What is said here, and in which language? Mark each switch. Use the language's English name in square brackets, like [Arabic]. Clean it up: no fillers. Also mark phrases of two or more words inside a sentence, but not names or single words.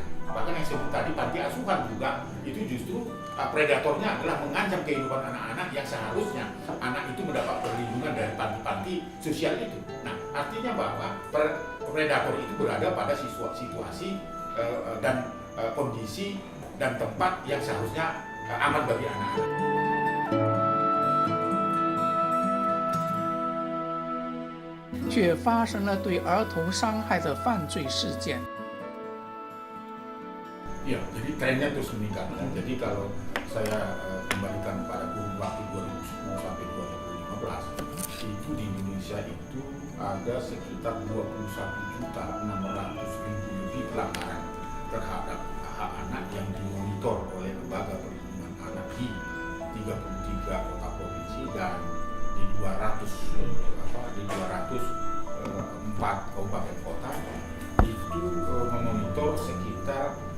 [Indonesian] Bahkan yang sebut tadi panti asuhan juga itu justru predatornya adalah mengancam kehidupan anak-anak yang seharusnya anak itu mendapat perlindungan dari panti-panti sosial itu. Nah, artinya bahwa predator itu berada pada situasi dan kondisi dan tempat yang seharusnya aman bagi anak-anak. [Chinese] 却发生了对儿童伤害的犯罪事件。 [Indonesian] Ya, jadi trennya terus meningkat. Jadi kalau saya kembalikan pada kurun waktu 2010 sampai 2015, itu di Indonesia itu ada sekitar 21.600.000 lebih pelanggaran terhadap hak anak yang dimonitor oleh lembaga perlindungan anak di 33 kota provinsi dan di 204 kabupaten kota itu memonitor sekitar